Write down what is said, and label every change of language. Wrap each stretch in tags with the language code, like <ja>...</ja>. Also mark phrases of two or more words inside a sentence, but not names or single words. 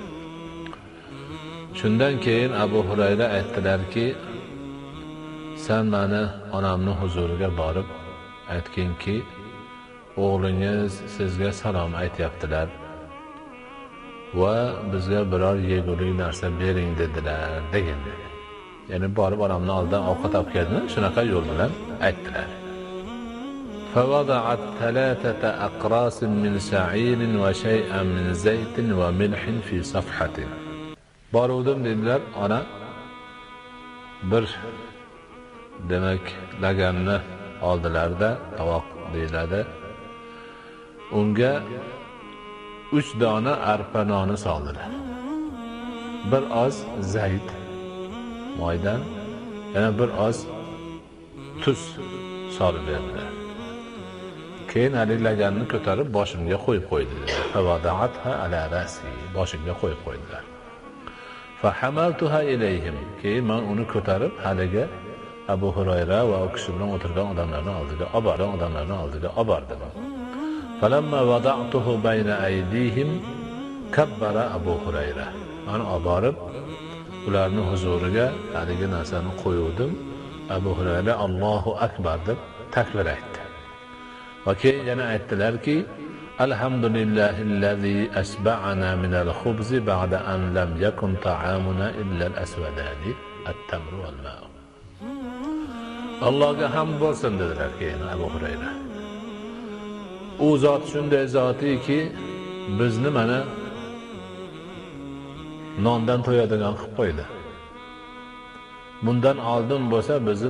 <uz>Shundan keyin Abu Hurayra aytdilarki, sen meni onamning huzuriga borib aytginki, o'g'lingiz sizga salom aytyaptilar va bizga biror yegulik narsa bering dedilar degan. Ya'ni borib onamning oldidan ovqat olib keldi, shunaqa yo'l bilan aytdilar.</uz> <ar>فوضعت 3 أقراص من شعير وشيئا من زيت وملح في صفحة.</ar> <uz>Boruvdim dedilar, ona bir demak laganni oldilarda, tovoq deyiladi. Unga 3 dona arpa noni soldilar. Bir oz zayt moydan, yana bir oz tuz solib berdilar. Keyin laganni ko'tarib boshimga qo'yib qo'ydilar.</uz> <ar>فوضعتها على رأسي,</ar> <uz>boshimga qo'yib qo'ydilar.</uz> <ar>فحملتها إليهم.</ar> <uz>Keyin men uni ko'tarib haliga Abu Hurayra va u kishi bilan o'tirgan odamlarning oldiga olib bordim.</uz> <ar>فلما وضعته بين أيديهم كبر أبو هريرة.</ar> <uz>Men olib borib ularning huzuriga haligi narsani qo'ydim. Abu Hurayra</uz> <ar>الله أكبر</ar> <uz>deb takbir aytdi. Va keyin yana aytdilarki,</uz> <ar>الحمد لله الذي أشبعنا من الخبز بعد أن لم يكن طعامنا إلا الأسودان التمر والماء'.</ar> <uz>Allohga hamd bo'lsin dedilar keyin Abu Hurayra. U zot shunday zotiki, bizni mana nondan to'yadigan qilib qo'ydi. Bundan oldin bo'lsa bizni</uz>